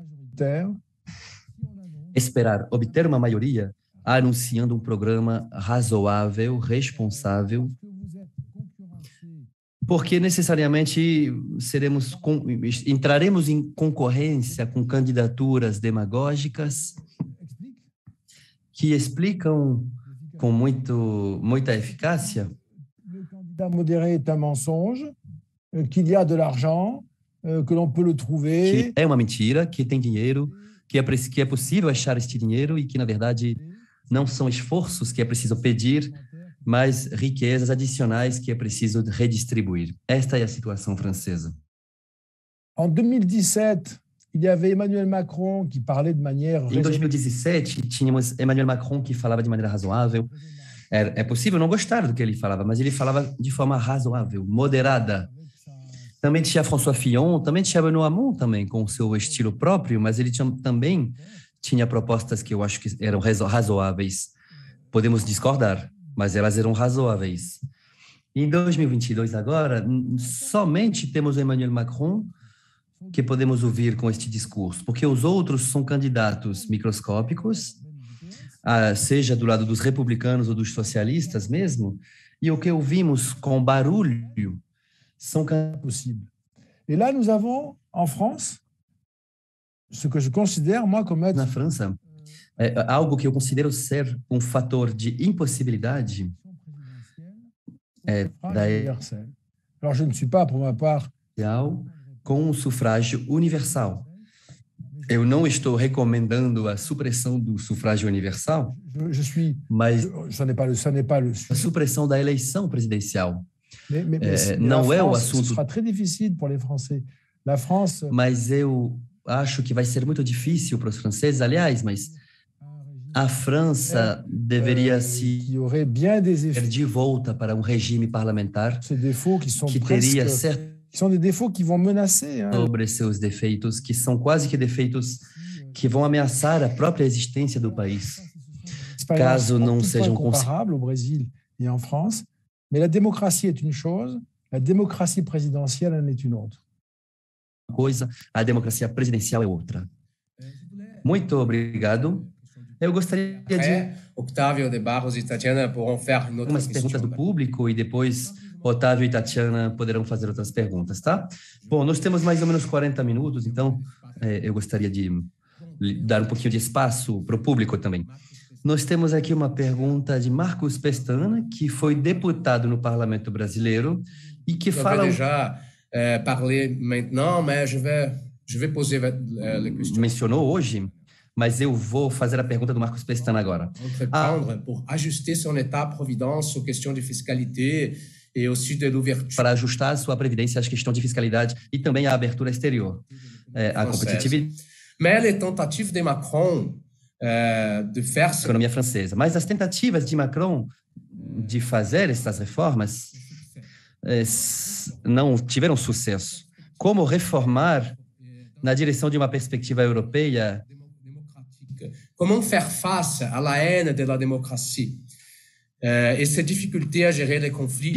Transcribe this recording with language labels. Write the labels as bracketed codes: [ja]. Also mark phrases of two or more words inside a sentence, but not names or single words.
[pt] obter uma maioria anunciando um programa razoável, responsável, porque necessariamente entraremos em concorrência com candidaturas demagógicas que explicam com muita eficácia [fr] le candidat modéré est un mensonge, qu'il y a de l'argent, que l'on peut le trouver. [pt] que é uma mentira, que tem dinheiro, que é possível achar este dinheiro e que, na verdade, não são esforços que é preciso pedir, mas riquezas adicionais que é preciso redistribuir. Esta é a situação francesa. [fr] En 2017, il y avait Emmanuel Macron qui parlait de manière [pt] Em 2017, tínhamos Emmanuel Macron que falava de maneira razoável. É possível não gostar do que ele falava, mas ele falava de forma razoável, moderada. Também tinha François Fillon, também tinha Benoît Hamon, também com o seu estilo próprio, mas ele também tinha propostas que eu acho que eram razoáveis. Podemos discordar, mas elas eram razoáveis. Em 2022, agora, somente temos o Emmanuel Macron que podemos ouvir com este discurso, porque os outros são candidatos microscópicos, seja do lado dos republicanos ou dos socialistas mesmo, e o que ouvimos com barulho são [fr] possibles. Et là, nous avons, en France, ce que je considère, moi, comme être... [pt] Na França, algo que eu considero ser um fator de impossibilidade [fr] universel. Alors, je ne suis pas, pour ma part... [pt] com o sufrágio universal. Eu não estou recomendando a supressão do sufrágio universal, mas a supressão da eleição presidencial. Não é o assunto. [fr] Ce sera très difficile pour les Français. La France. [pt] Mas eu acho que vai ser muito difícil para os franceses, aliás, mas a França deveria se ir de volta para um regime parlamentar que teria certo [fr] são des défauts qui vont menacer. [pt] Sobre seus defeitos, que são quase que defeitos que vão ameaçar a própria existência do país, caso não sejam [fr] comparáveis au Brésil et en France. Mais la démocratie est une chose, la démocratie présidentielle en est une autre. [pt] Coisa, a democracia presidencial é outra. Muito obrigado. Eu gostaria de [fr] Octávio de Barros e Tatiana pourront faire une autre [pt] algumas perguntas do público e depois Otávio e Tatiana poderão fazer outras perguntas, tá? Bom, nós temos mais ou menos 40 minutos, então eu gostaria de dar um pouquinho de espaço para o público também. Nós temos aqui uma pergunta de Marcos Pestana, que foi deputado no Parlamento Brasileiro e que fala... [fr] Já parler maintenant, mais je vais poser les questions. [pt] Mencionou hoje, mas eu vou fazer a pergunta do Marcos Pestana agora. [fr] Pour ajuster son état-providence aux questions de fiscalité e aussi de l'ouverture. [pt] Para ajustar a sua previdência às questões de fiscalidade e também à abertura exterior, a competitividade. [fr] Mais les tentatives de Macron de faire [pt] economia francesa. Mas as tentativas de Macron de fazer essas reformas não tiveram sucesso. Como reformar na direção de uma perspectiva europeia? [fr] Comment faire face à la haine de la démocratie et ses difficultés à gérer les conflits.